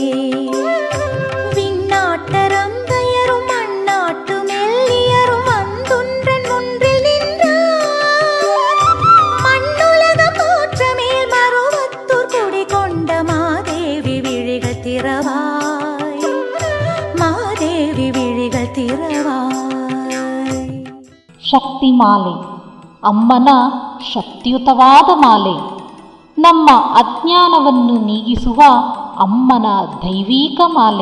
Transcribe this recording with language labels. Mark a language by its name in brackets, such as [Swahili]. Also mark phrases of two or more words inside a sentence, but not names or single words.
[Tamil] விண்ணாட்டரம் பெயரும் மண்ணாட்டு மெல்லியரும் வந்துன்றன் முன்றில் நின்றார். மண்ணுலக போற்ற மேல் மருவத்தூர் குடி கொண்ட மாதேவி விழிகள் திறவாய் மாதேவி விழிகள் திறவாய். [Kannada] ಶಕ್ತಿ ಮಾಲೆ ಅಮ್ಮನ ಶಕ್ತಿಯುತವಾದ ಮಾಲೆ. ನಮ್ಮ ಅಜ್ಞಾನವನ್ನು ನೀಗಿಸುವ ಅಮ್ಮನ ದೈವೀಕ ಮಾಲೆ.